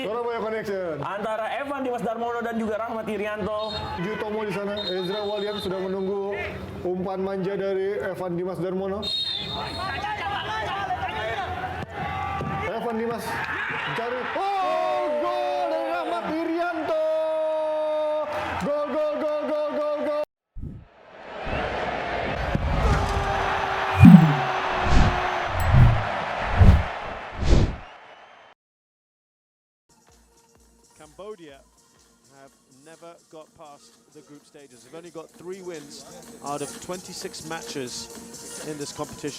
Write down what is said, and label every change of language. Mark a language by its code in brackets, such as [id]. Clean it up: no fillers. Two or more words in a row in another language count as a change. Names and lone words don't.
[id] Surabaya Connection. Antara Dimas Darmono dan juga Rahmad Irianto. Tomo di sana. Ezra Walian sudah menunggu umpan manja dari Dimas Darmono. Dimas mencari. Oh, gol dari Rahmad Irianto. Gol, gol, gol, gol, gol, gol. [en] Cambodia have never got past the group stages. They've only got 3 wins out of 26 matches in this competition.